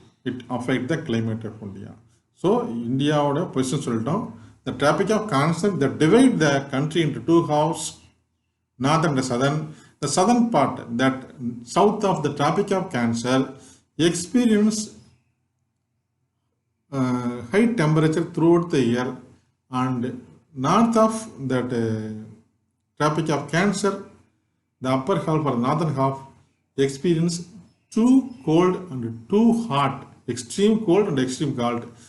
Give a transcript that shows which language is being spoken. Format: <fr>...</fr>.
<en>it affect the climate of India.</en> <ta>So இந்தியாவோட position சொல்லிட்டோம்.</ta> <en>The Tropic of Cancer that divide the country into two halves, northern and southern. The southern part, that south of the Tropic of Cancer, experience high temperature throughout the year, and north of that Tropic of Cancer, the upper half or northern half, experience too cold and too hot, extreme cold and extreme cold.</en>